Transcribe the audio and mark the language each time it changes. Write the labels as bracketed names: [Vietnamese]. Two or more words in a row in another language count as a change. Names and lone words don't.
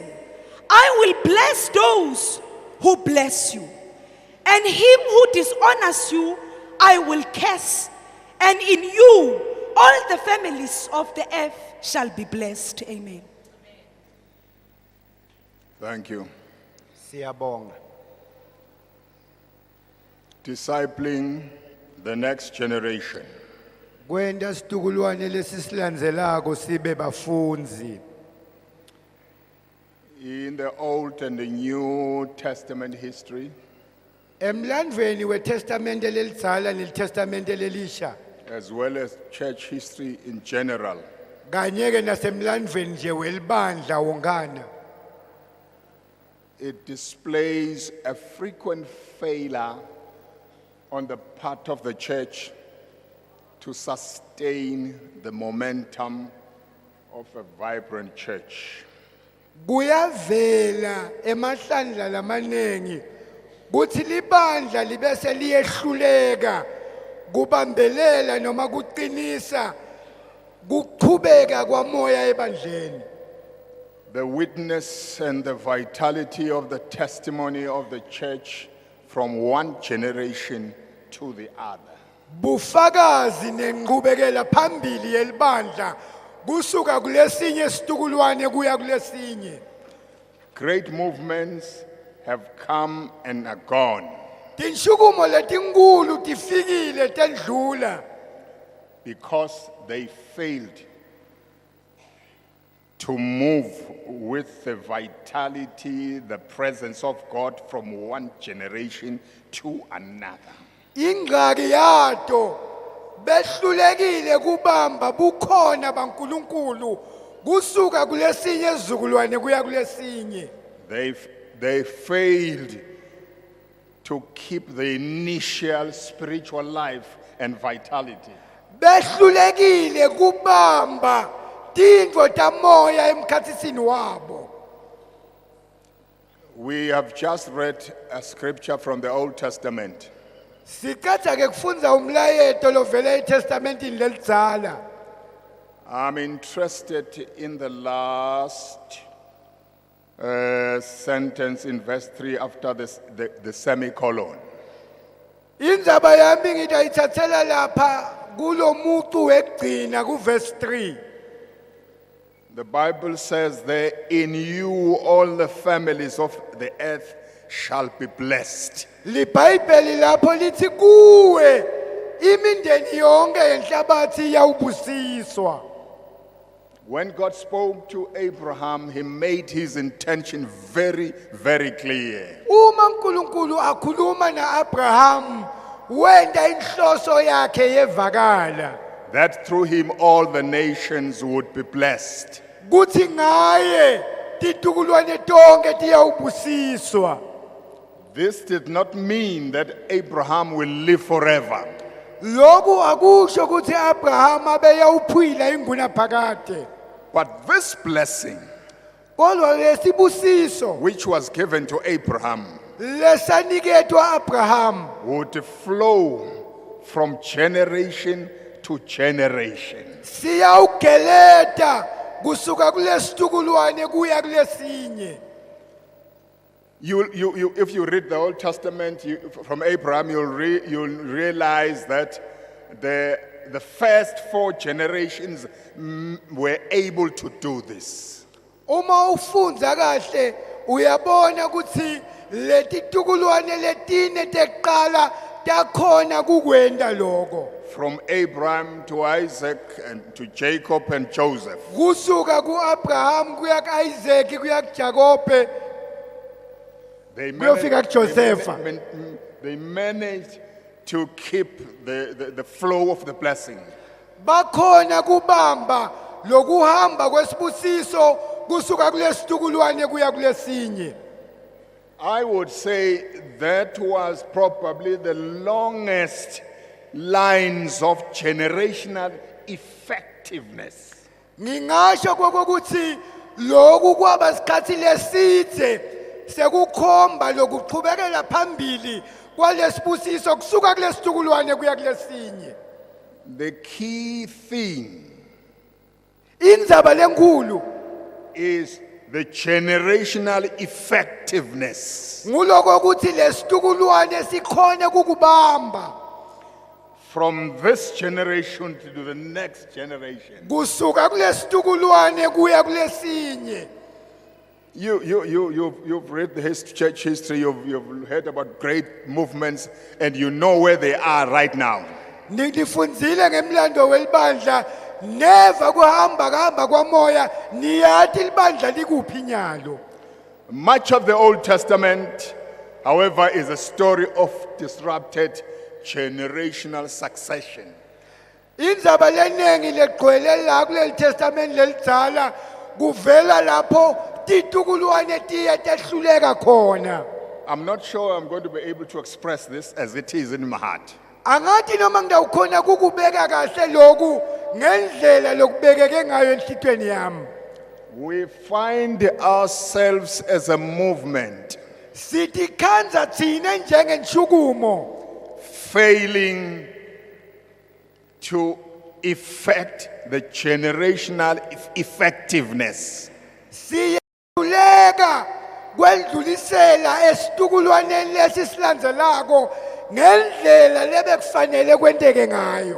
[English] I will bless those who bless you, and him who dishonors you I will curse, and in you all the families of the earth shall be blessed. Amen. Thank you. [Swati] Siyabonga. [English] Discipling the next generation. [Swati] Kwenda situkulwane lesisilandzelako sibe bafunzi. [English] In the Old and the New Testament history, [Swati] Emlandweni weTestamente lelidzala nelitestamente lelisha, [English] as well as church history in general, [Swati] kanye-ke nasemlandweni nje welibandla wongana, [English] it displays a frequent failure on the part of the church to sustain the momentum of a vibrant church. [Swati] kuyavela emahlandla lamanengi kuthi libandla libese liyehluleka kubambelela noma kuqinisa kuqhubeka kwamoya ebandleni. [English] The witness and the vitality of the testimony of the church from one generation to the other. [Swati] bufakazi nenqubekela phambili yelibandla kusuka kulesinye isitukulwane kuya kulesinye. [English] Great movements have come and are gone [Swati] Tinshukumo letinkulu tifikile tendlula [English] because they failed to move with the vitality, the presence of God from one generation to another. [Swati] ingqaki yato behlulekile kubamba bukhona baNkulunkulu kusuka kulesinye izizukulwane kuya kulesinye. [English] They failed to keep the initial spiritual life and vitality. [Swati] Behlulekile kubamba tintfo tamoya emkhatsisini wabo. [English] We have just read a scripture from the Old Testament. [Swati] Sicatha ke kufundza umlayeto lovela eTestamentini lelidzala. [English] I'm interested in the last sentence in verse 3 after the semicolon. [Swati] Indzaba yami ngitayitsatsela lapha kulomucu wekugcina kuverse 3. [English] The Bible says that in you all the families of the earth shall be blessed. [Swati] LiBhayibheli lapho lithi kuwe imindeni yonke yenhlabathi iyawubusiswa. [English] When God spoke to Abraham, he made his intention very, very clear. [Swati] Uma uNkulunkulu akhuluma naAbraham wenda inhloso yakhe yevakala [English] That through him all the nations would be blessed. [Swati] kuthi ngaye titukulwane tonke tiyawubusiswa. [English] This did not mean that Abraham will live forever. [Swati] Lokhu akusho ukuthi Abraham abeyawuphila ingunaphakade. [English] But this blessing, [Swati] Kodwa lesibusiso [English] which was given to Abraham, [Swati] lesaniketwa Abraham [English] would flow from generation to generation. [Swati] siyawugeleta kusuka kulesitukulwane kuya kulesinye. [English] If you read the Old Testament from Abraham, you'll realize that the first 4 generations were able to do this. [Swati] Uma ufundza kahle uyabona ukuthi letitukulwane letine teqala takhona kukwenda lokho. [English] From Abraham to Isaac and to Jacob and Joseph. [Swati] Kusuka kuAbraham kuya kuIsaac kuya kuJakobe kuyofika kuJosepha. [English] They managed to keep the flow of the blessing. [Swati] Bakhona kubamba lokuhamba kwesibusiso kusuka kulesitukulwane kuya kulesinye. [English] I would say that was probably the longest lines of generational effectiveness. [Swati] Ngingasho kokuthi lokhu kwaba isikhathi lesidze sekukhomba lokuqhubekela phambili kwalesibusiso kusuka kulesitukulwane kuya kulesinye. [English] The key thing [Swati] Indzaba lenkulu [English] is the generational effectiveness [Swati] nguloko ukuthi lesitukulwane sikhone kukubamba [English] from this generation to the next generation. [Swati] kusuka kulesitukulwane kuya kulesinye. [English] You've read the church history, you've heard about great movements, and you know where they are right now. [Swati] Ngifundzile ngemlando welibandla neva kuhamba kwamoya niyathi libandla likuphi nyalo. [English] Much of the Old Testament, however, is a story of disrupted generational succession. [Swati] Indzaba lenengi legcwele la kuleli testament lelidzala kuvela lapho titukulwane tiye tehluleka khona. [English] I'm not sure I'm going to be able to express this as it is in my heart. [Swati] Angathi noma ngidawukhona kukubeka kahle lokhu ngendlela lokubekeke ngayo enhlitweni yami. [English] We find ourselves as a movement [Swati] Sitikhanza thina njengentshukumo [English] failing to effect the generational effectiveness. [Swati] siyeluleka kwendlulisela esitukulwaneni lesisilandzelako ngendlela lebekufanele kwenteke ngayo.